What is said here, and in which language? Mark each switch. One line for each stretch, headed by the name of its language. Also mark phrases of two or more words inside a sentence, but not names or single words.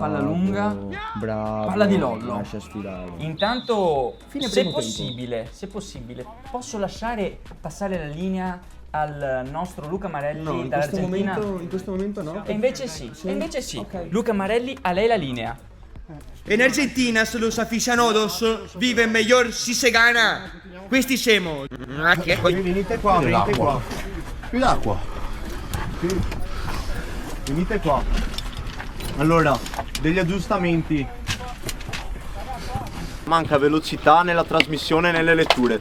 Italian: palla lunga. Bravo. Palla di Lollo. Lascia sfilare. Intanto, Fine se primo possibile, posso lasciare passare la linea al nostro Luca Marelli No, in questo dall'Argentina? momento no. E invece sì. Ok. Luca Marelli, a lei la linea.
Spanish: En Argentina los aficionados viven mejor si se gana.
Italian: Questi siamo. Venite qua. Più d'acqua. Venite qua. Allora, degli aggiustamenti. Manca velocità nella trasmissione e nelle letture.